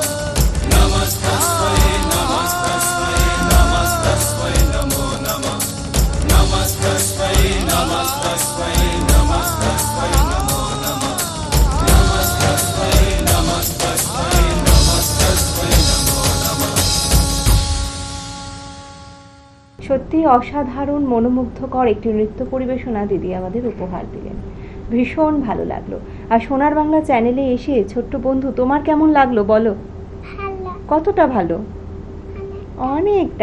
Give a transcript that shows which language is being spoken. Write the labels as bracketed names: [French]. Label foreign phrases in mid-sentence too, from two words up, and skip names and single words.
[Sanskrit] नमस्तस्मै नमस्तस्मै नमस्तस्मै नमो नमः। नमस्तस्मै नमस्तस्मै नमस्तस्मै नमो नमः। नमस्तस्मै नमस्तस्मै नमस्तस्मै नमो नमः। [Bangla] সত্যি অসাধারণ মনোমুগ্ধকর একটি নৃত্য পরিবেশনা দিদি আমাদের উপহার দিলেন, ভীষণ ভালো লাগলো। আর সোনার বাংলা চ্যানেলে এসে ছোট্ট বন্ধু তোমার কেমন লাগলো বলো? ভালো। কতটা ভালো? অনেকটা।